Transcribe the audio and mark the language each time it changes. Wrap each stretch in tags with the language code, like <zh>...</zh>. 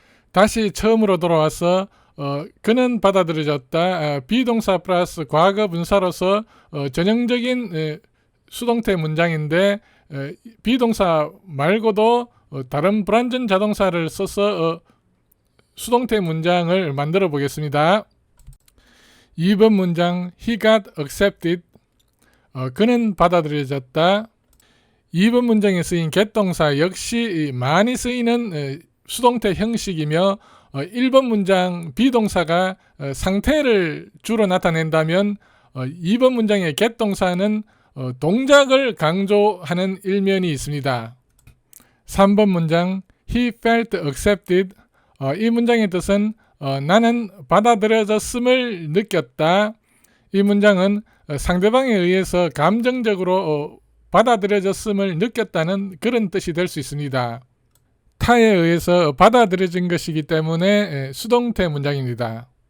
<ko>다시 처음으로 돌아와서 그는 받아들여졌다, 비동사 플러스 과거 분사로서 전형적인 수동태 문장인데 비동사 말고도 다른 불완전 자동사를 써서 수동태 문장을 만들어 보겠습니다.</ko> <en>2번 문장 He got accepted.</en> <ko>그는 받아들여졌다. 2번 문장에 쓰인 get 동사 역시 많이 쓰이는 수동태 형식이며 1번 문장 비동사가 상태를 주로 나타낸다면 2번 문장의 get 동사는 동작을 강조하는 일면이 있습니다.</ko> <en>3번 문장 He felt accepted.</en> <ko>이 문장의 뜻은 나는 받아들여졌음을 느꼈다. 이 문장은 상대방에 의해서 감정적으로 받아들여졌음을 느꼈다는 그런 뜻이 될 수 있습니다. 타에 의해서 받아들여진 것이기 때문에 수동태 문장입니다.</ko>